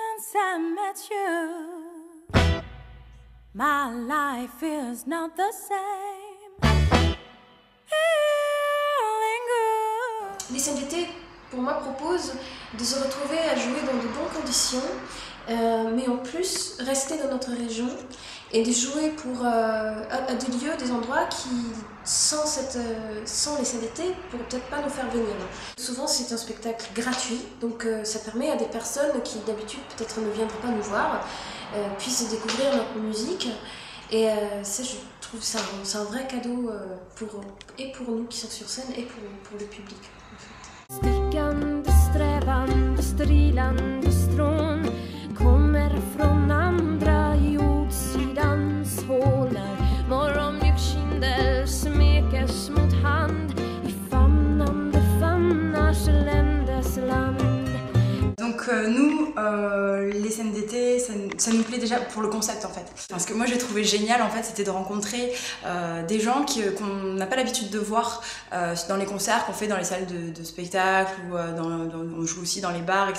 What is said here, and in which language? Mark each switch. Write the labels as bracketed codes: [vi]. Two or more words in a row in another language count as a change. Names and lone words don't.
[en] since I met you, my life is not the same. Feeling good. [fr] Les scènes d'été, pour moi, proposent de se retrouver à jouer dans de bonnes conditions, mais en plus rester dans notre région et de jouer à des lieux, des endroits qui, sans les scènes d'été, ne pourraient peut-être pas nous faire venir. Souvent c'est un spectacle gratuit, donc ça permet à des personnes qui d'habitude peut-être ne viendraient pas nous voir, puissent découvrir notre musique. Et ça, je trouve que c'est un vrai cadeau pour nous qui sommes sur scène et pour le public. En fait. [sv] Stickande, strävande, strilande strån kommer från andra jordsidans hål när morgonmjuk kindel smekes mot hand i famnande famnars ländes land. [fr] Donc nous, les scènes d'été, ça nous plaît déjà pour le concept en fait. Parce que moi j'ai trouvé génial en fait, c'était de rencontrer des gens qu'on n'a pas l'habitude de voir dans les concerts qu'on fait dans les salles de spectacle ou on joue aussi dans les bars, etc.